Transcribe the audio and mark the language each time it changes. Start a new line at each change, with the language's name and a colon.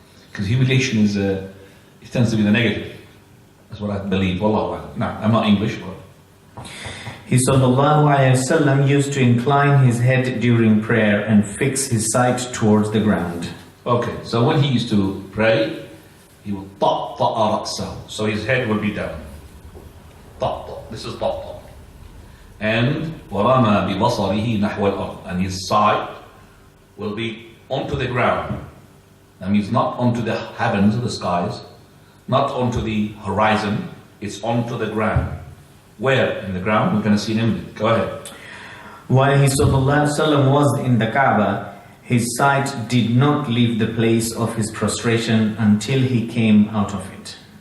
English: Because humiliation is, it tends to be the negative. That's what I believe. Wallahu a'lam. No, I'm not English. But He sallallahu alayhi wasallam used to incline his head during prayer and fix his sight towards the ground. Okay, so when he used to pray, he would ta'ta'a ra'sahu. So his head would be down. Ta'ta. This is ta'ta. And
Arabic: وَرَمَى بِبَصَرِهِ نَحْوَ الْأَرْضِ.
English: And his sight will be onto the ground. That means not onto the heavens or the skies, not onto the horizon, it's onto the ground. Where in the ground? We're going to see in a minute. Go ahead. While he sallallahu alayhi wasallam was in the Kaaba, his sight did not leave the place of his prostration until he came out of it.